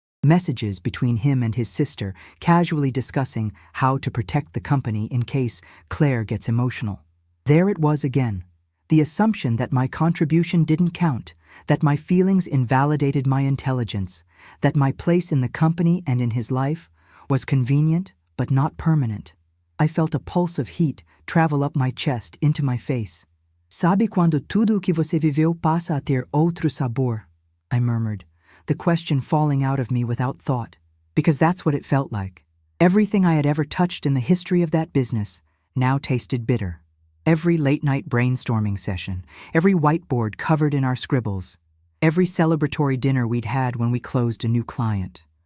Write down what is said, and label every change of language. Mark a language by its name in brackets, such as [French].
[English] Messages between him and his sister casually discussing how to protect the company in case Claire gets emotional. There it was again. The assumption that my contribution didn't count, that my feelings invalidated my intelligence, that my place in the company and in his life was convenient but not permanent. I felt a pulse of heat travel up my chest into my face. [Portuguese] "Sabe quando tudo o que você viveu passa a ter outro sabor?" [English] I murmured, the question falling out of me without thought, because that's what it felt like. Everything I had ever touched in the history of that business now tasted bitter. Every late-night brainstorming session, every whiteboard covered in our scribbles, every celebratory dinner we'd had when we closed a new client.